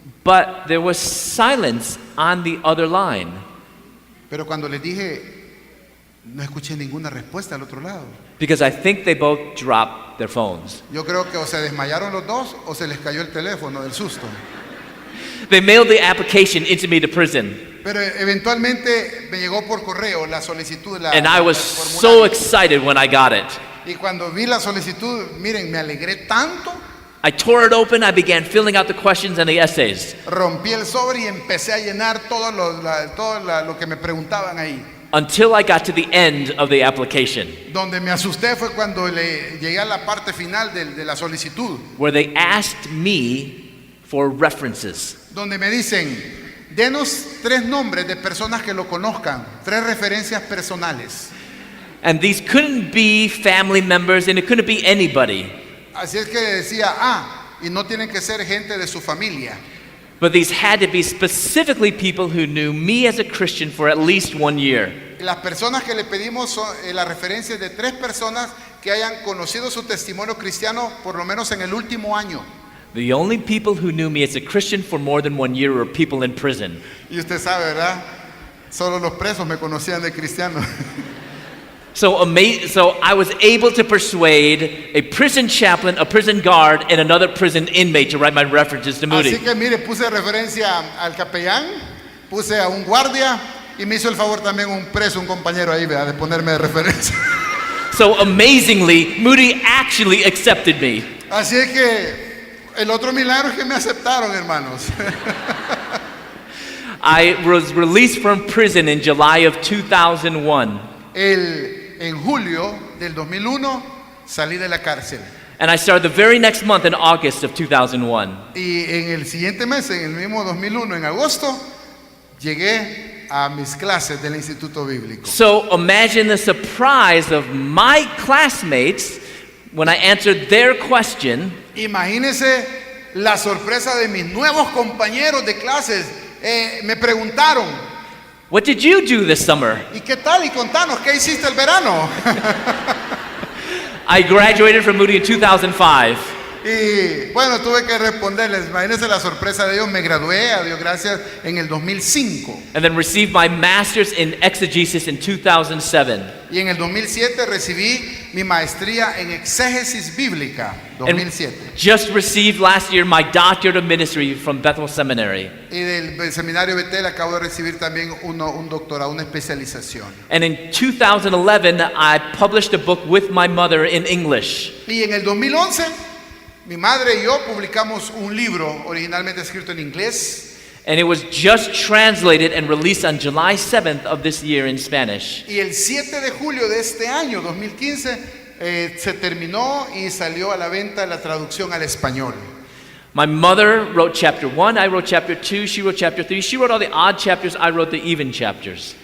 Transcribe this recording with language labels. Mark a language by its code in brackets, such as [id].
[en] But there was silence on the other line. [es] Pero cuando les dije, no escuché ninguna respuesta al otro lado. [en] Because I think they both dropped their phones. [es] Yo creo que o se desmayaron los dos o se les cayó el teléfono del susto. [en] They mailed the application into me to prison. [es] Pero eventualmente me llegó por correo la solicitud. [en] And I was so excited when I got it. [es] Y cuando vi la solicitud, miren, me alegré tanto. [en] I tore it open, I began filling out the questions and the essays. [es] Rompí el sobre y empecé a llenar todo lo que me preguntaban ahí. [en] Until I got to the end of the application, [es] Donde me asusté fue cuando llegué a la parte final de la solicitud. [en] where they asked me for references. [es] Donde me dicen, denos 3 nombres de personas que lo conozcan, 3 referencias personales. [en] And these couldn't be family members and it couldn't be anybody. [es] Así es que decía, y no tienen que ser gente de su familia. [en] But these had to be specifically people who knew me as a Christian for at least 1 year. [es] Las personas que le pedimos son las referencias de 3 personas que hayan conocido su testimonio cristiano por lo menos en el último año. [en] The only people who knew me as a Christian for more than 1 year were people in prison. [es] Y usted sabe, ¿verdad? Solo los presos me conocían de cristiano. [en] So I was able to persuade a prison chaplain, a prison guard, and another prison inmate to write my references to Moody. [es] Así que mire, puse referencia al capellán, puse a un guardia y me hizo el favor también un preso, un compañero ahí, ¿verdad? De ponerme de referencia. [en] So amazingly, Moody actually accepted me. [es] Así es que el otro milagro es que me aceptaron, hermanos. [en] I was released from prison in July of 2001. [es] En julio del 2001 salí de la cárcel. [en] And I started the very next month in August of 2001. [es] Y en el siguiente mes, en el mismo 2001, en agosto, llegué a mis clases del Instituto Bíblico. [en] So imagine the surprise of my classmates when I answered their question. [es] Imagínense la sorpresa de mis nuevos compañeros de clases. Me preguntaron, [en] What did you do this summer? [es] ¿y qué tal? Y contanos, ¿qué hiciste el verano? [en] I graduated from Moody in 2005. [es] Y bueno, tuve que responderles. Imagínense la sorpresa de ellos. Me gradué, a Dios gracias, en el 2005. [en] And then received my master's in exegesis in 2007. [es] Y en el 2007 recibí mi maestría en exégesis bíblica. 2007. [en] And just received last year my doctorate of ministry from Bethel Seminary. [es] Y del seminario Betel acabo de recibir también un doctorado, una especialización. [en] And in 2011, I published a book with my mother in English. [es] Y en el 2011, mi madre y yo publicamos un libro originalmente escrito en inglés. [en] And it was just translated and released on July 7th of this year in Spanish. [es] Y el 7 de julio de este año, 2015, se terminó y salió a la venta la traducción al español. [en] My mother wrote chapter 1, I wrote chapter 2, she wrote chapter 3. She wrote all the odd chapters, I wrote the even chapters.